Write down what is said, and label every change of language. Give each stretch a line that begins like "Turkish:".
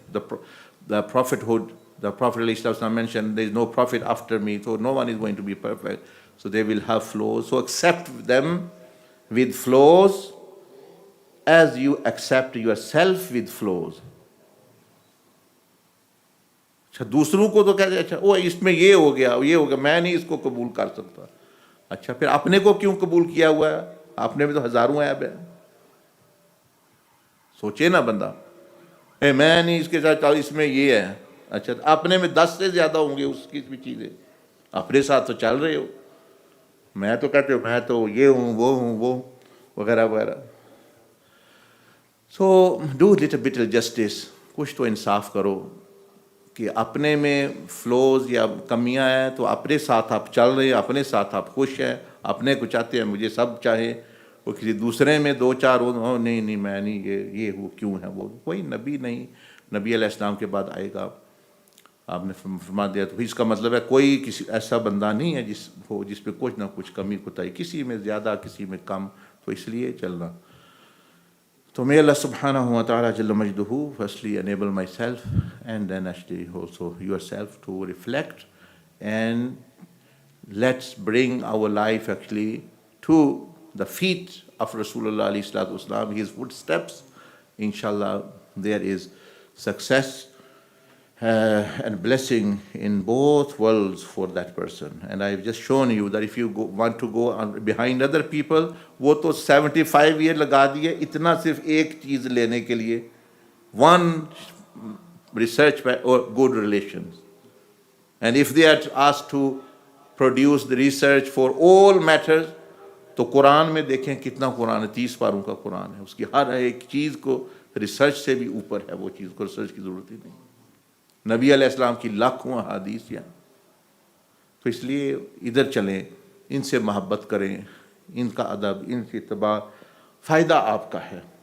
English: The prophethood, the Prophet ﷺ mentioned there is no prophet after me, so no one is going to be perfect. So they will have flaws. So accept them with flaws as you accept yourself with flaws.
Urdu: اچھا دوسروں کو تو کہتے ہیں اچھا وہ اس میں یہ ہو گیا, میں نہیں اس کو قبول کر سکتا. اچھا پھر اپنے کو کیوں قبول کیا ہوا ہے؟ اپنے میں تو ہزاروں عیب ہے. سوچے نا بندہ, میں نہیں اس کے ساتھ, اس میں یہ ہے. اچھا اپنے میں 10 سے زیادہ ہوں گے اس کی بھی چیزیں, اپنے ساتھ تو چل رہے ہو. میں تو کہتے ہو میں تو یہ ہوں وہ وغیرہ وغیرہ.
English: so do little justice,
Urdu: کچھ تو انصاف کرو کہ اپنے میں فلوز یا کمیاں ہیں تو اپنے ساتھ آپ چل رہے ہیں، اپنے ساتھ آپ خوش ہیں، اپنے کو چاہتے ہیں مجھے سب چاہے، وہ کسی دوسرے میں دو چار ہو نہیں میں نہیں، یہ وہ کیوں ہے، وہ کوئی نبی نہیں، نبی علیہ السلام کے بعد آئے گا، آپ نے فرما دیا، تو اس کا مطلب ہے کوئی کسی ایسا بندہ نہیں ہے جس پہ کچھ نہ کچھ کمی کوتاہی، کسی میں زیادہ کسی میں کم، تو اس لیے چلنا.
English: So may Allah subhanahu wa ta'ala Jalla Majduhu firstly enable myself and then actually also yourself to reflect, and let's bring our life actually to the feet of Rasulullah alayhi salatu wasalam, his footsteps. Inshallah, there is success and blessing in both worlds for that person. And I've just shown you that if you want to go behind other people,
Urdu: وہ تو 75 year لگا دیے اتنا صرف ایک چیز لینے کے لیے،
English: one research or good relations. And if they are asked to produce the research for all matters,
Urdu: تو قرآن میں دیکھیں کتنا قرآن ہے، 30 پاروں کا قرآن ہے، اس کی ہر ایک چیز کو ریسرچ سے بھی اوپر ہے، وہ چیز کو ریسرچ کی ضرورت ہی نہیں. نبی علیہ السلام کی لاکھوں احادیث یا، تو اس لیے ادھر چلیں، ان سے محبت کریں، ان کا ادب، ان کی اتباع، فائدہ آپ کا ہے.